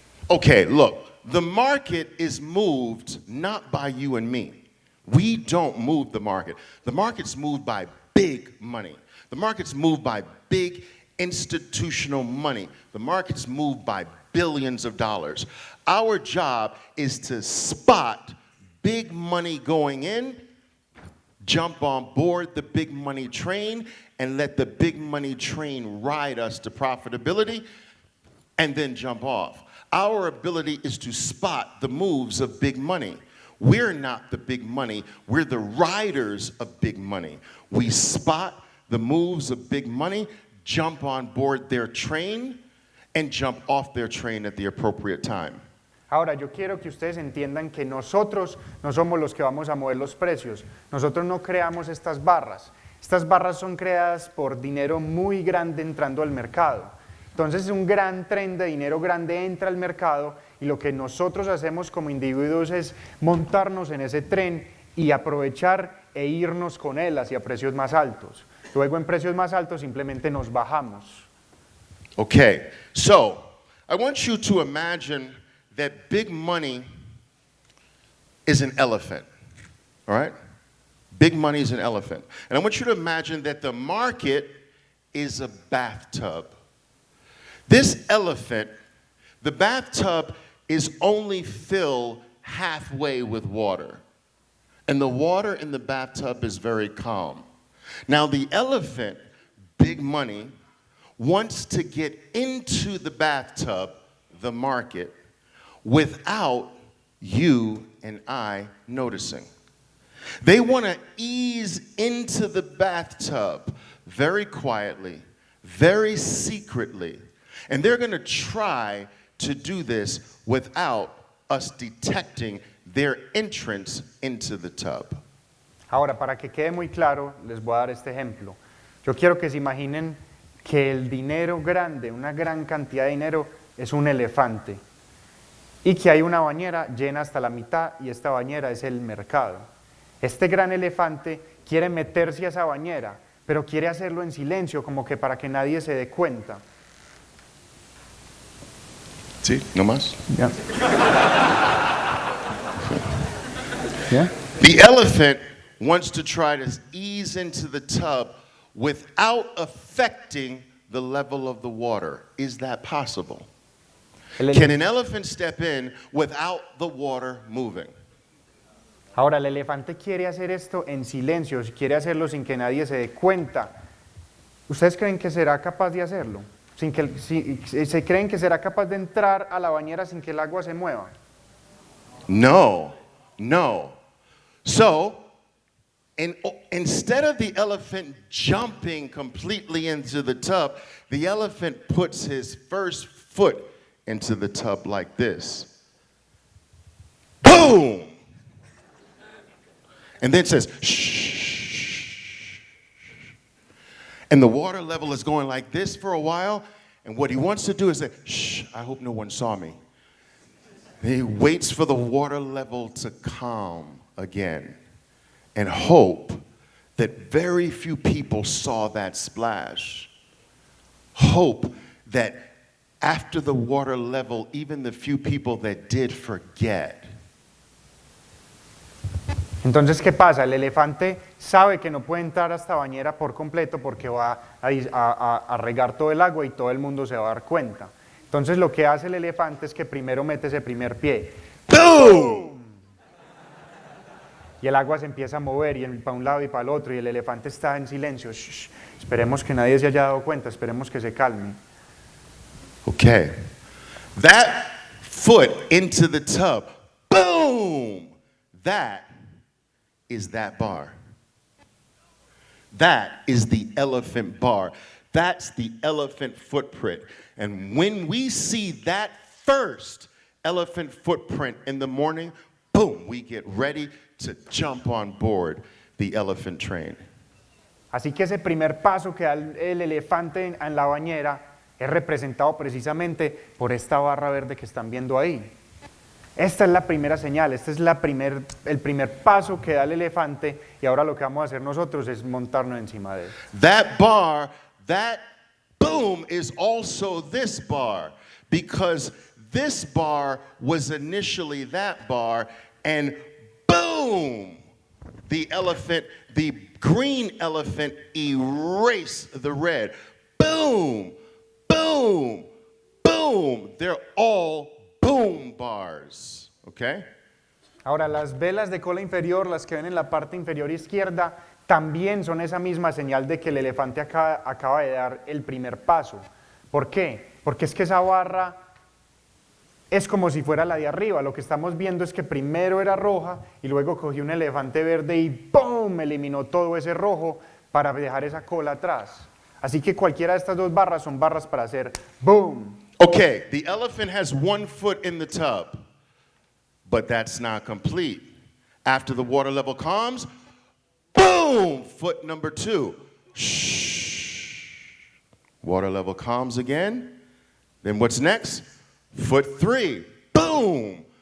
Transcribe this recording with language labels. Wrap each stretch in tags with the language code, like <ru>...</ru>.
<en>Okay, look, the market is moved not by you and me. We don't move the market. The market's moved by big money. The market's moved by big institutional money. The market's moved by billions of dollars. Our job is to spot big money going in, jump on board the big money train, and let the big money train ride us to profitability, and then jump off. Our ability is to spot the moves of big money. We're not the big money, we're the riders of big money. We spot the moves of big money, jump on board their train, and jump off their train at the appropriate time.</en> <es>Ahora, yo quiero que ustedes entiendan que nosotros no somos los que vamos a mover los precios. Nosotros no creamos estas barras. Estas barras son creadas por dinero muy grande entrando al mercado. Entonces, un gran tren de dinero grande entra al mercado y lo que nosotros hacemos como individuos es montarnos en ese tren y aprovechar e irnos con él hacia precios más altos. Luego, en precios más altos, simplemente nos bajamos.</es> <en>Okay, so I want you to imagine that big money is an elephant, all right? Big money is an elephant. And I want you to imagine that the market is a bathtub. This elephant, the bathtub is only filled halfway with water. And the water in the bathtub is very calm. Now the elephant, big money, wants to get into the bathtub, the market, without you and I noticing. They want to ease into the bathtub very quietly, very secretly, and they're going to try to do this without us detecting their entrance into the tub.</en> <es>Ahora, para que quede muy claro, les voy a dar este ejemplo. Yo quiero que se imaginen que el dinero grande, una gran cantidad de dinero, es un elefante. Y que hay una bañera llena hasta la mitad y esta bañera es el mercado. Este gran elefante quiere meterse a esa bañera, pero quiere hacerlo en silencio, como que para que nadie se dé cuenta. ¿Sí? ¿No más?</es> <en>Yeah. Yeah. The elephant wants to try to ease into the tub without affecting the level of the water. Is that possible? Can an elephant step in without the water moving?</en> <es>Ahora, el elefante quiere hacer esto en silencio, quiere hacerlo sin que nadie se dé cuenta. ¿Ustedes creen que será capaz de hacerlo? ¿Se creen que será capaz de entrar a la bañera sin que el agua se mueva? No, no.</es> <en>So, instead of the elephant jumping completely into the tub, the elephant puts his first foot into the tub like this. Boom! And then says, shh. And the water level is going like this for a while. And what he wants to do is say, shh, I hope no one saw me. He waits for the water level to calm again and hope that very few people saw that splash. Hope that after the water level, even the few people that did forget.</en> <es>Entonces, ¿qué pasa? El elefante sabe que no puede entrar a esta bañera por completo porque va a regar todo el agua y todo el mundo se va a dar cuenta. Entonces, lo que hace el elefante es que primero mete ese primer pie. Boom! Y el agua se empieza a mover y para un lado y para el otro y el elefante está en silencio. Shh, esperemos que nadie se haya dado cuenta, esperemos que se calme.</es> <en>Okay. That foot into the tub. Boom! That is that bar. That is the elephant bar. That's the elephant footprint. And when we see that first elephant footprint in the morning, boom, we get ready to jump on board the elephant train.</en> <es>Así que ese primer paso que da el elefante en la bañera es representado precisamente por esta barra verde que están viendo ahí. Esta es la primera señal, este es el primer paso que da el elefante y ahora lo que vamos a hacer nosotros es montarnos encima de él.</es> <en>That bar, that boom is also this bar, because this bar was initially that bar, and boom, the green elephant erased the red. Boom, boom, boom. They're all boom bars, okay?</en> <es>Ahora, las velas de cola inferior, las que ven en la parte inferior izquierda, también son esa misma señal de que el elefante acaba de dar el primer paso. ¿Por qué? Porque es que esa barra es como si fuera la de arriba. Lo que estamos viendo es que primero era roja y luego cogió un elefante verde y ¡pum! Eliminó todo ese rojo para dejar esa cola atrás. Así que cualquiera de estas dos barras son barras para hacer boom.</es> <en>Okay, the elephant has one foot in the tub, but that's not complete. After the water level calms, boom, foot number 2. Shh. Water level calms again. Then what's next? Foot 3. Boom.</en>